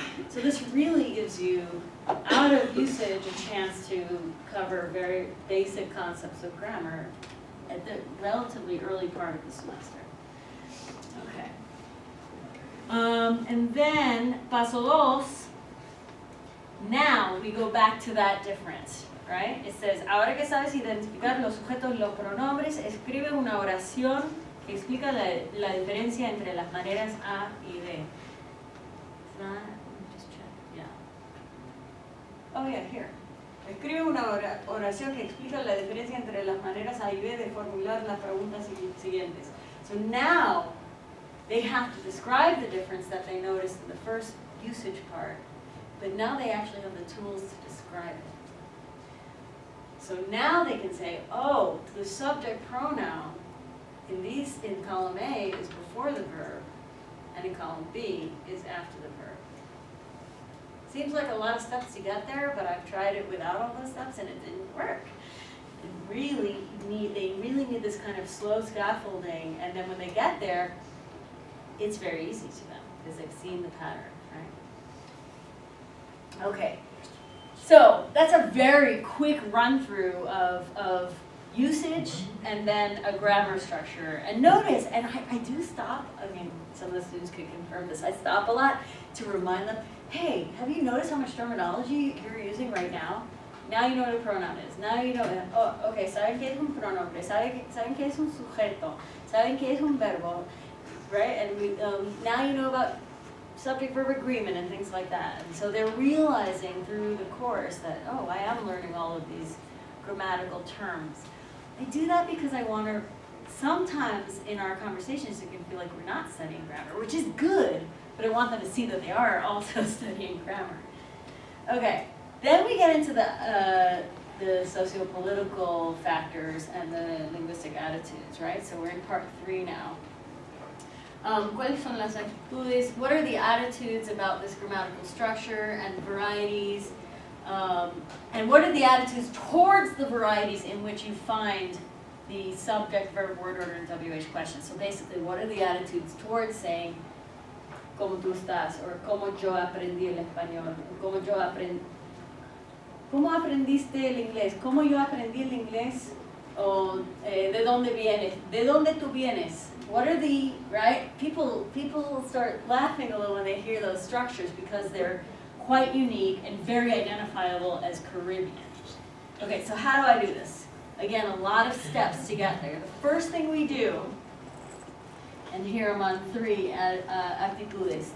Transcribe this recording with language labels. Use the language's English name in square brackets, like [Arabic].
[English] So this really gives you, out of usage, a chance to cover very basic concepts of grammar at the relatively early part of the semester. Okay. And then, [Spanish] paso dos, [English] now we go back to that difference. Right? It says, [Spanish] ahora que sabes identificar los sujetos y los pronombres, escribe una oración que explica la diferencia entre las maneras A y B. [English] Just check. Yeah. Oh yeah, here. [Spanish] Escribe una oración que explica la diferencia entre las maneras A y B de formular las preguntas siguientes. [English] So now they have to describe the difference that they noticed in the first usage part, but now they actually have the tools to describe it. So now they can say, oh, the subject pronoun in column A is before the verb, and in column B is after the verb. Seems like a lot of steps to get there, but I've tried it without all those steps and it didn't work. They really need this kind of slow scaffolding, and then when they get there, it's very easy to them because they've seen the pattern, right? Okay, so that's a very quick run through of usage and then a grammar structure. And notice, and I do stop, I mean, some of the students could confirm this, I stop a lot to remind them, hey, have you noticed how much terminology you're using right now? Now you know what a pronoun is. Now you know, oh, okay, [Spanish] ¿saben qué es un pronombre? ¿Saben qué es un sujeto? ¿Saben qué es un verbo? [English] Right? And now you know about subject-verb agreement and things like that. And so they're realizing through the course that, oh, I am learning all of these grammatical terms. I do that because I want to, sometimes in our conversations it can feel like we're not studying grammar, which is good, but I want them to see that they are also studying grammar. Okay, then we get into the socio-political factors and the linguistic attitudes, right? So we're in part 3 now. [Spanish] ¿Cuáles son las actitudes? [English] What are the attitudes about this grammatical structure and varieties? And what are the attitudes towards the varieties in which you find the subject, verb, word order, and WH questions? So basically, what are the attitudes towards saying, [Spanish] ¿cómo tú estás? Or ¿cómo yo aprendí el español? ¿Cómo aprendiste el inglés? ¿Cómo yo aprendí el inglés? O ¿de dónde vienes? ¿De dónde tú vienes? [English] What are the, right? People start laughing a little when they hear those structures because they're quite unique and very identifiable as Caribbean. Okay, so how do I do this? Again, a lot of steps to get there. The first thing we do, and here I'm on 3 actitudes.